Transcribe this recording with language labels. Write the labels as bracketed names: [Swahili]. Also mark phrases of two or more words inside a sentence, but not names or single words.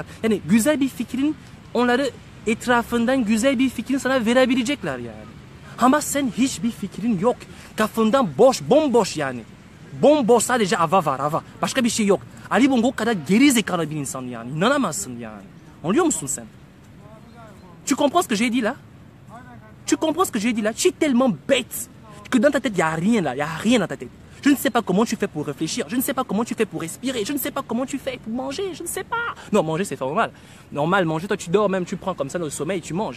[Turkish] Yani güzel bir fikrin onları etrafından güzel bir fikrin sana verebilecekler yani. Ama sen hiçbir fikrin yok. Kafandan boş, bomboş yani. Bomboş sadece hava var hava. Başka bir şey yok. Ali Bongo kadar gerizekalı bir insan yani. İnanamazsın yani. Anlıyor musun sen? [French] Tu comprends ce que j'ai dit là? Tu comprends ce que j'ai dit là? Tu es tellement bête que dans ta tête, il n'y a rien là. Il n'y a rien dans ta tête. Je ne sais pas comment tu fais pour réfléchir. Je ne sais pas comment tu fais pour respirer. Je ne sais pas comment tu fais pour manger. Je ne sais pas. Non, manger, c'est normal. Normal, manger, toi, tu dors même, tu prends comme ça dans le sommeil, tu manges.